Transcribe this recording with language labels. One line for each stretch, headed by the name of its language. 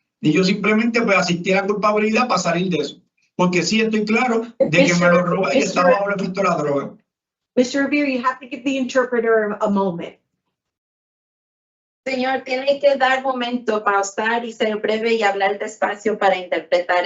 Spanish: Y yo simplemente pues asistí a la culpabilidad para salir de eso. Porque sí estoy claro de que me lo robé y estaba bajo el efecto de la droga.
English: Mr. Revere, you have to give the interpreter a moment.
Spanish: Señor, tiene que dar momento, pausar y ser breve y hablar despacio para interpretar.